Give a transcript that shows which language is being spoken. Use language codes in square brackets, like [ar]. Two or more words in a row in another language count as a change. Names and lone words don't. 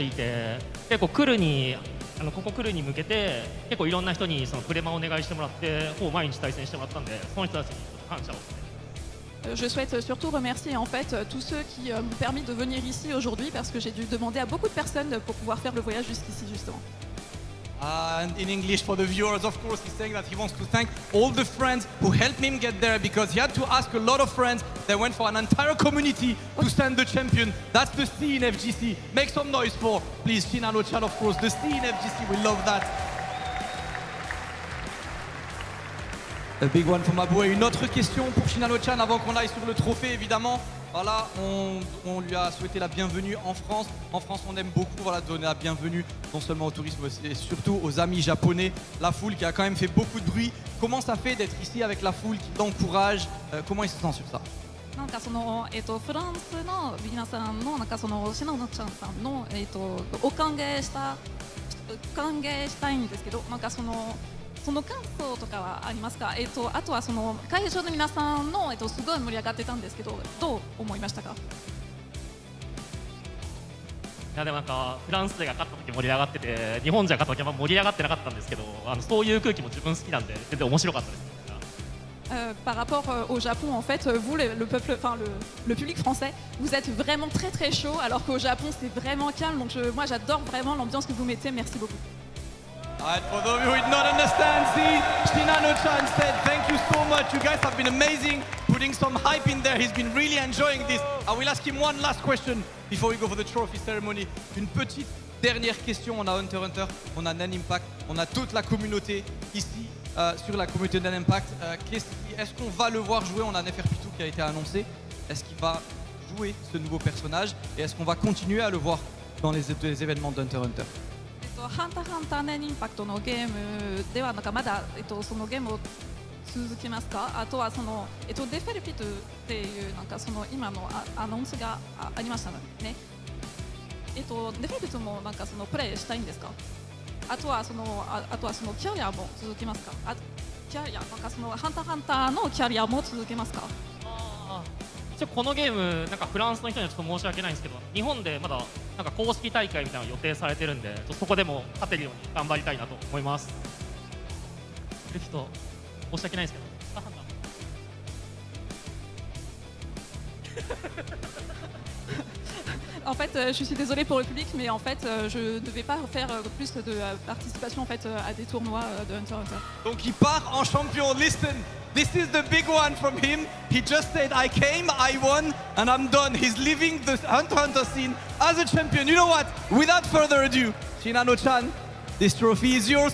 [ja] いいて、結構来るにここ来るに向けて結構いろんな人にそのプレマをお願いしてもらってほぼ毎日対戦してもらったんで、その人たちに感謝を。 [fr] Je souhaite surtout remercier en fait tous ceux qui m'ont permis de venir ici aujourd'hui parce que j'ai dû demander à beaucoup de personnes pour pouvoir faire le voyage jusqu'ici justement. [en] And in English for the viewers, of course, he's saying that he wants to thank all the friends who helped him get there because he had to ask a lot of friends. They went for an entire community to stand the champion. That's the C in FGC. Make some noise for, please, Shinano-chan, of course. The C in FGC, we love that. A big one from Abou. [fr] Et une autre question pour Shinano-chan avant qu'on aille sur le trophée, évidemment. Voilà, on lui a souhaité la bienvenue en France. En France, on aime beaucoup donner la bienvenue non seulement au tourisme, mais surtout aux amis japonais. La foule qui a quand même fait beaucoup de bruit. Comment ça fait d'être ici avec la foule qui l'encourage? Comment il se sent sur ça? [ja] なんかそのフランスの皆さんのなんかそのシナノちゃんさんのお歓迎したいんですけど、なんかその感想とかはありますか？あとはその会場の皆さんのすごい盛り上がってたんですけど、どう思いましたか？いやでもなんかフランス勢が勝った時盛り上がってて、日本勢が勝った時は盛り上がってなかったんですけど、そういう空気も自分好きなんで全然面白かったです。 [fr] Par rapport au Japon, en fait, vous, le peuple, enfin le public français, vous êtes vraiment très très chaud, alors qu'au Japon c'est vraiment calme. Donc moi j'adore vraiment l'ambiance que vous mettez. Merci beaucoup. [en] Alright, for those who did not understand, see, Shinano-chan said, thank you so much. You guys have been amazing, putting some hype in there. He's been really enjoying this. I will ask him one last question before we go for the trophy ceremony. [fr] Une petite dernière question. On a Hunter x Hunter, on a NEN Impact, on a toute la communauté ici. Sur la communauté NEN Impact, est-ce qu'on va le voir jouer? On a Neferpitou qui a été annoncé. Est-ce qu'il va jouer ce nouveau personnage? Et est-ce qu'on va continuer à le voir dans les événements d'Hunter x Hunter? [ja] ハンター×ハンターNENインパクトのゲームではなんかまだそのゲームを続けますか？あとはそのデフェルピトっていうなんかその今のアナウンスがありましたね。デフェルピトもなんかそのプレイしたいんですか？あとはそのキャリアも続けますか？キャリアなんかそのハンター×ハンターのキャリアも続けますか？一応このゲームなんかフランスの人にはちょっと申し訳ないんですけど、日本でまだなんか公式大会みたいなのが予定されてるんで、そこでも勝てるように頑張りたいなと思います。ちょっと申し訳ないですけど。 [fr] En fait, je suis désolée pour le public, mais en fait, je ne vais pas faire plus de participation en fait, à des tournois de Hunter x Hunter. Donc il part en champion. [en] Listen, this is the big one from him. He just said, I came, I won, and I'm done. He's leaving the Hunter x Hunter scene as a champion. You know what? Without further ado, Shinano-chan, this trophy is yours.